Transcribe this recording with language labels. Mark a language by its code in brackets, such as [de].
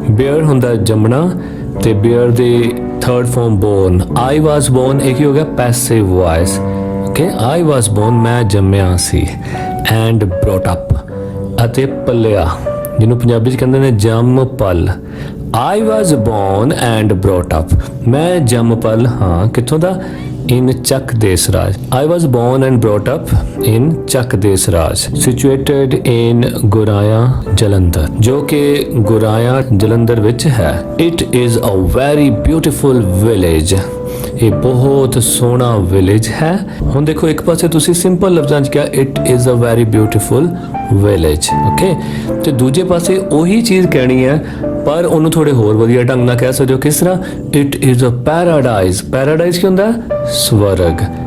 [pa] Bear ਹੁੰਦਾ ਜੰਮਣਾ ਤੇ bear ਦੀ third form born. [en] I was born [pa] ਇੱਕ ਹੀ ਹੋ ਗਿਆ passive voice. [en] Okay, I was born [pa] ਮੈਂ ਜੰਮਿਆ ਸੀ [en] and brought up [pa] ਅਤੇ ਪਲਿਆ, ਜਿਹਨੂੰ ਪੰਜਾਬੀ 'ਚ ਕਹਿੰਦੇ ਨੇ ਜੰਮ ਪਲ। [en] I was born and brought up, [pa] ਮੈਂ ਜੰਮ ਪਲ ਹਾਂ ਕਿੱਥੋਂ ਦਾ? [en] in Chak Desraj. I was born and brought up in Chak Desraj, situated in Guraya, Jalandhar, [pa] ਜੋ ਕਿ ਗੁਰਾਇਆ ਜਲੰਧਰ ਵਿੱਚ ਹੈ। [en] It is a very beautiful village. [pa] ਇਹ ਬਹੁਤ ਸੋਹਣਾ ਵਿਲੇਜ ਹੈ। ਹੁਣ ਦੇਖੋ, ਇੱਕ ਪਾਸੇ ਤੁਸੀਂ ਸਿੰਪਲ ਲਫ਼ਜ਼ਾਂ 'ਚ ਕਿਹਾ [en] it is a very beautiful village, [pa] okay, ਤੇ ਦੂਜੇ ਪਾਸੇ ਉਹੀ ਚੀਜ਼ ਕਹਿਣੀ ਹੈ ਪਰ ਉਹਨੂੰ ਥੋੜੇ ਹੋਰ ਵਧੀਆ ਢੰਗ ਨਾਲ ਕਹਿ ਸਕਦੇ ਹੋ। ਕਿਸ ਤਰ੍ਹਾਂ? [en] It is a paradise. [pa] Paradise ਕੀ ਹੁੰਦਾ? ਸਵਰਗ।